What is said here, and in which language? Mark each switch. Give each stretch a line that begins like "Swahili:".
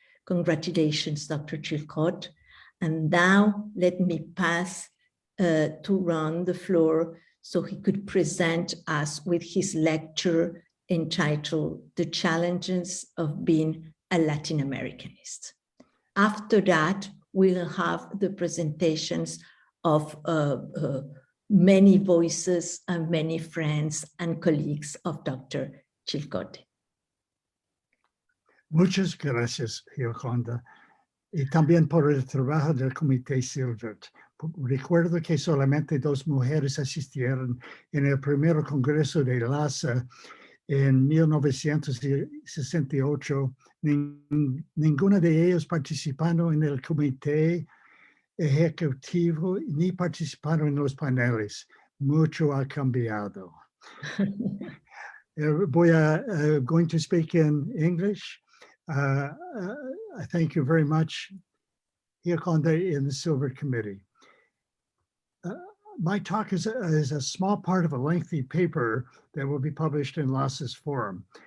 English: Congratulations, Dr. Chilcote. And now let me pass to Ron the floor so he could present us with his lecture entitled The Challenges of Being a Latin Americanist. After that, we'll have the presentations of many voices and many friends and colleagues of Dr. Chilcote.
Spanish: Muchas gracias, Gioconda, y también por el trabajo del Comité Silvert. Recuerdo que solamente 2 mujeres asistieron en el primer congreso de LASA en 1968. Ninguna de ellas participaron en el comité ejecutivo ni participaron en los paneles. Mucho ha cambiado.
English: Going to speak in English. I thank you very much, Gioconda, in the Silvert Committee. My talk is a small part of a lengthy paper that will be published in LASA's forum.